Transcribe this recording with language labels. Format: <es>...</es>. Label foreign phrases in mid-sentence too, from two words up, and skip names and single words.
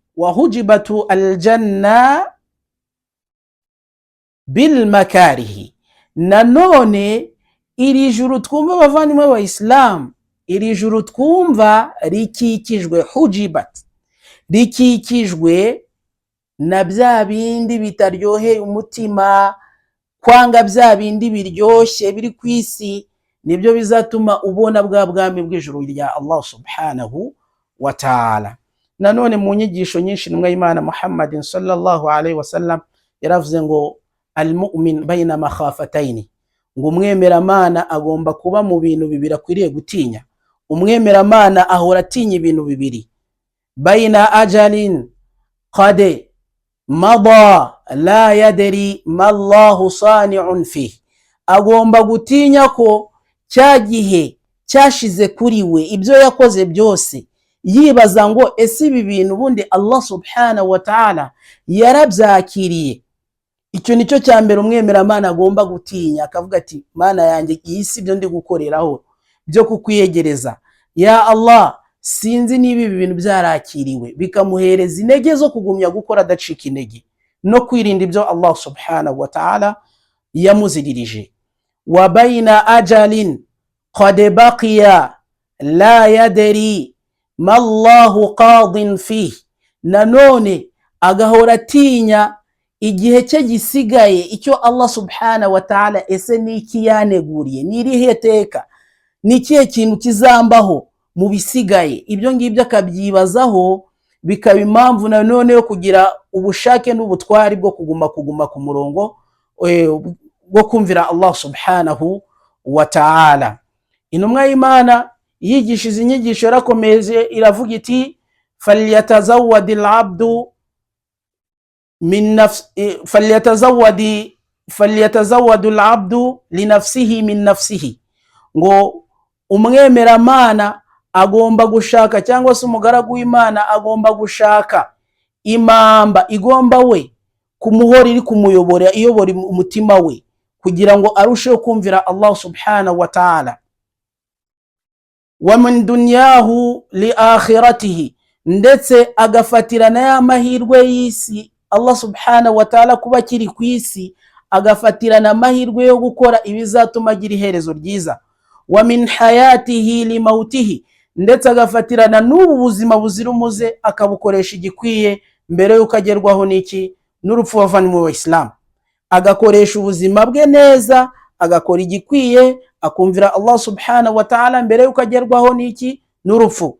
<ar>وحجبت الجنة بالمكاره,</ar> <rw>nanone iri juru twumva bavandimwe b'Abayisilamu, iri juru twumva rikikijwe, hujibat, rikikijwe na bya bindi bitaryoheye umutima, kwanga bya bindi biryoshye biri ku isi, nibyo bizatuma ubona bwa bwami bw'ijuru rya</rw> <ar>الله سبحانه وتعالى.</ar> <rw>Nanone mu nyigisho nyinshi intumwa y'Imana</rw> <ar>محمدٍ صلى الله عليه وسلم</ar> <rw>yaravuze ngo</rw> <ar>المؤمن بين مخافتين,</ar> <rw>ngo umwemeramana agomba kuba mu bintu bibiri akwiriye gutinya. Umwemeramana ahora atinya ibintu bibiri:</rw> <ar>بين أجل قد مضى لا يدري ما الله صانع فيه.</ar> <rw>Agomba gutinya ko cya gihe cyashize kuri we, ibyo yakoze byose, yibaza ngo ese ibi bintu bundi</rw> <ar>الله سبحانه وتعالى</ar> <rw>yarabyakiriye. Icyo nicyo cya mbere umwemeramana agomba gutinya, akavuga ati mana yanjye iyi si byo ndi gukoreraho byo kukwiyegereza,</rw> <ar>يا الله</ar> <rw>sinzi niba ibi bintu byarakiriwe, bikamuhereza intege zo kugumya gukora adacika intege no kwirinda ibyo</rw> <ar>الله سبحانه وتعالى</ar> <rw>yamuziririje.</rw> <ar>وبين أجل قد بقي لا يدري ما الله قاض فيه.</ar> <rw>Nanone agahora atinya igihe cye gisigaye, icyo</rw> <ar>الله سبحانه وتعالى</ar> <rw>ese niki yaneguriye, nirihe teka, nikihe kintu kizambaho mu bisigaye. Ibyo ngibyo akabyibazaho, bikaba impamvu nanone yo kugira ubushake n'ubutwari bwo kuguma ku murongo bwo kumvira</rw> <ar>الله سبحانه وتعالى.</ar> <rw>Intumwa y'Imana yigisha izi nyigisho yarakomeje iravuga iti</rw> <ar>فليتزود العبد من نفسه فليتزود العبد لنفسه من نفسه.</ar> <rw>Ngo umwemeramana agomba gushaka, cyangwa se umugaragu w'Imana agomba gushaka imamba igomba we kumuhora, iri kumuyobora, iyobora umutima we kugira ngo arusheho kumvira</rw> <ar>الله سبحانه وتعالى. ومن دنياه لآخرته,</ar> <rw>ndetse agafatirana ya mahirwe y'isi</rw> <ar>الله سبحانه وتعالى</ar> <rw>kuba kiri ku isi, agafatirana amahirwe yo gukora ibizatuma agira iherezo ryiza.</rw> <ar>ومن حياته لموته,</ar> <rw>ndetse agafatirana n'ubu buzima buzira umuze akabukoresha igikwiye mbere yuko agerwaho n'iki, n'urupfu. Bavandimwe mu Islam, agakoresha ubuzima bwe neza, agakora igikwiye, akumvira</rw> <ar>الله سبحانه وتعالى</ar> <rw>mbere yuko agerwaho n'iki, n'urupfu.</rw>